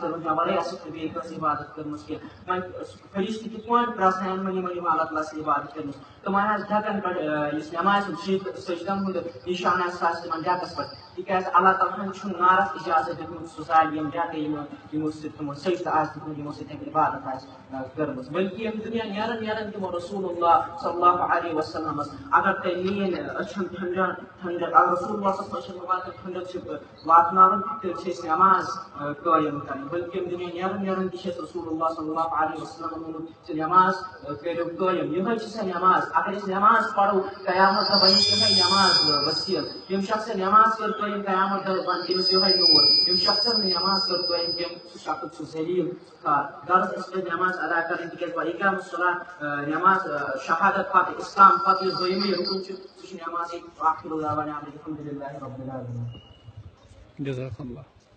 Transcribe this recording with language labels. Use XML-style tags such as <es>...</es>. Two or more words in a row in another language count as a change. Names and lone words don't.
<ks>کٔرمٕژ مےٚ ورٲے آسہِ نہٕ بیٚیہِ کٲنٛسہِ عبادت کٔرمٕژ کینٛہہ وۄنۍ فرشتہٕ کِتھ پٲٹھۍ پرٛزناون وۄنۍ یِمن یِمو اللہ تعالیٰ سٕنٛز عبادت کٔرمٕژ تِمن آسہِ ڈھکن پٮ۪ٹھ یُس نٮ۪مازِ ہُنٛد سجدن ہُنٛد نِشان آسہِ سُہ آسہِ تِمن ڈھکس پٮ۪ٹھ تِکیٛازِ اللہ تعالیٰ ہن چھُنہٕ نارس اِجازت دیُتمُت سُہ زالہِ یِم ڈھکہٕ یِمو سۭتۍ تِمو سجدٕ آسہِ دیُتمُت یِمو سۭتۍ تٔمۍ عبادت آسہِ کٔرمٕژ بٔلکہِ ییٚمہِ دُنیا نیرن تِمو</ks> <ar>رسول اللہ صلی اللہ علیہ وسلمس</ar> <ks>اگر تۄہہِ میٲنۍ أچھن ٹھنڈک اگر</ks> <ar>رسول اللہ صلی اللہ علیہ وسلم</ar> <ks>ٹھنڈک چھِ واتناوٕنۍ تیٚلہِ چھِ أسۍ نٮ۪ماز قٲیِم کرٕنۍ بٔلکہِ ییٚمہِ دُنیا نیرن تہِ چھِ اَسہِ</ks> <ar>رسول اللہ صلی اللہ علیہ وسلم</ar> <ks>ووٚنمُت زِ نٮ۪ماز کٔرِو قٲیِم یِہے چھِ سۄ نٮ۪ماز اگر أسۍ نٮ۪ماز پرو قیامت دۄہ بنہِ یِہے نٮ۪ماز وسیٖل ییٚمہِ شخصن نٮ۪ماز کٔر قٲیِم قیامت دۄہ بنہِ تٔمِس یِہے نوٗر ییٚمہِ شخصن نہٕ نٮ۪ماز کٔر قٲیِم کینٛہہ سُہ شخص چھُ ذلیٖل غرض اَسہِ پزِ نٮ۪ماز ادا کرٕنۍ تِکیٛازِ</ks> <ar>وإقام الصلاة</ar> <ks>نٮ۪ماز شہادت پتہٕ اسلام پتہٕ یُس دوٚیمٕے رُکُن چھُ سُہ چھُ نٮ۪مازٕے آخر</ks> <ar>دعوانا الحمدُ للہ رب العالمین. جزاک اللہ.</ar>